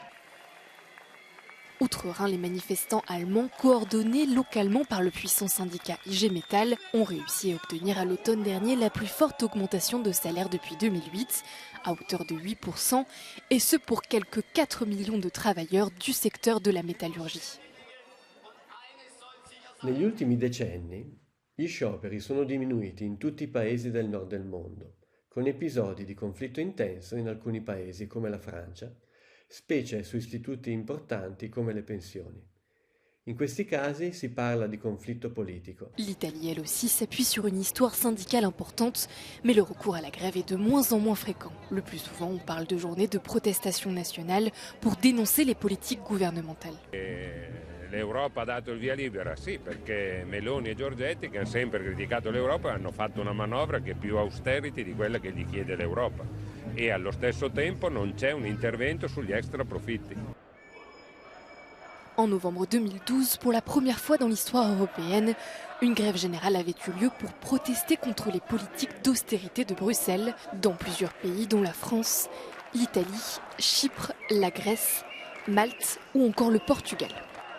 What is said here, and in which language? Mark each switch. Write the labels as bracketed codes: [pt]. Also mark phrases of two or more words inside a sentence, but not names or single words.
[fr] Outre-Rhin, les manifestants allemands, coordonnés localement par le puissant syndicat IG Metall, ont réussi à obtenir à l'automne dernier la plus forte augmentation de salaire depuis 2008, à hauteur de 8%, et ce pour quelques 4 millions de travailleurs du secteur de la métallurgie. [it] Negli ultimi decenni, gli scioperi sono diminuiti in tutti i paesi del nord del mondo, con episodi di conflitto intenso in alcuni paesi come la Francia, specie su istituti importanti come le pensioni. In questi casi si parla di conflitto politico. [fr] L'Italie, elle aussi, s'appuie sur une histoire syndicale importante, mais le recours à la grève est de moins en moins fréquent. Le plus souvent, on parle de journées de protestation nationale pour dénoncer les politiques gouvernementales. [it] L'Europa ha dato il via libera, sì, perché Meloni e Giorgetti, che hanno sempre criticato l'Europa, hanno fatto una manovra che è più austerity di quella che gli chiede l'Europa. Et allo stesso tempo non c'è un intervento sugli extra profitti. [fr] En novembre 2012, pour la première fois dans l'histoire européenne, une grève générale avait eu lieu pour protester contre les politiques d'austérité de Bruxelles dans plusieurs pays dont la France, l'Italie, Chypre, la Grèce, Malte ou encore le Portugal.